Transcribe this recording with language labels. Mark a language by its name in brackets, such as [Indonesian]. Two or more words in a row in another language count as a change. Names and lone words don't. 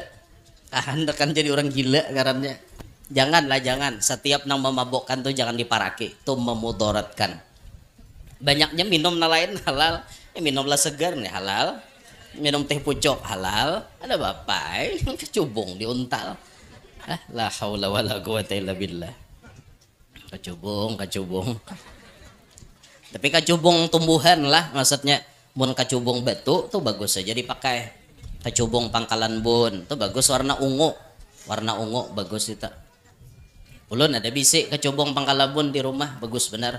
[Banjar] Kan jadi orang gila karannya. Janganlah jangan. Setiap nang memabukkan tuh jangan diparaki. Itu memudaratkan. Banyaknya minum lain halal. Minumlah segar nih halal. Minum teh pucuk halal. Ada bapak kecubung diuntal. [Arabic] La haula wala quwata illa billah. [Banjar] Kecubung. Tapi kecubung tumbuhan lah maksudnya. Mun kecubung batu tuh bagus saja dipakai. Kecubung pangkalan bun tuh bagus warna ungu bagus itu. Ulun ada bisik kecubung pangkalan bun di rumah bagus benar.